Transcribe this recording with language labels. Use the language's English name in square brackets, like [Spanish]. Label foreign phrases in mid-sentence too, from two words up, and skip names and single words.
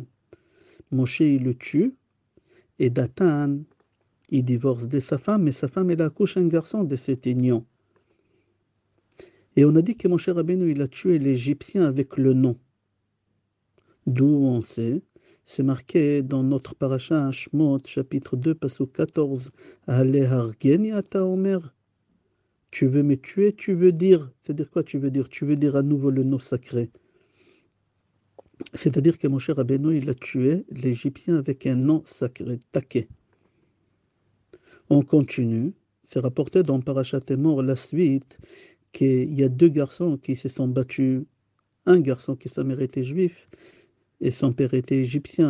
[French] Moshe il le tue, et Datan il divorce de sa femme, mais sa femme, elle accouche un garçon de cette union. Et on a dit que Moshe Rabbeinu, il a tué l'Égyptien avec le nom. D'où on sait, c'est marqué dans notre paracha Shmot, chapitre 2, pasuk 14. [Hebrew] הלהרגני אתה אומר. [French] Tu veux me tuer, tu veux dire. C'est-à-dire quoi tu veux dire? Tu veux dire à nouveau le nom sacré. C'est-à-dire que Moshe Rabbeinu, il a tué l'Égyptien avec un nom sacré, Také. On continue. C'est rapporté dans Parashat Emor la suite qu'il y a deux garçons qui se sont battus Un garçon qui sa mère était juif et son père était égyptien.